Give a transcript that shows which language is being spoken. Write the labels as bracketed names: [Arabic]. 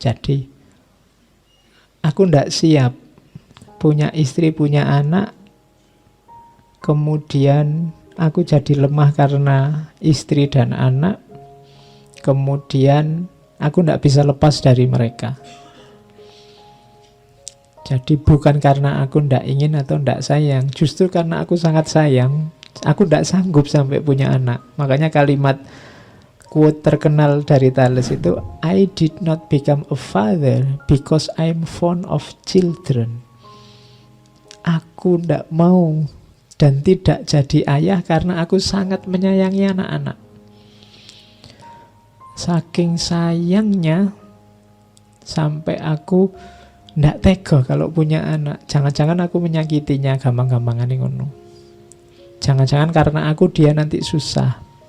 [Indonesian] Jadi aku ndak siap punya istri, punya anak, kemudian aku jadi lemah karena istri dan anak, kemudian aku ndak bisa lepas dari mereka. Jadi bukan karena aku ndak ingin atau ndak sayang, justru karena aku sangat sayang, aku ndak sanggup sampai punya anak. Makanya kalimat quote terkenal dari Thales itu, [English] I did not become a father because I'm fond of children. [Indonesian] Aku ndak mau dan tidak jadi ayah karena aku sangat menyayangi anak-anak. Saking sayangnya sampai aku ndak tega kalau punya anak. Jangan-jangan aku menyakitinya, gampang-gampangan ini ngono. Jangan-jangan karena aku dia nanti susah.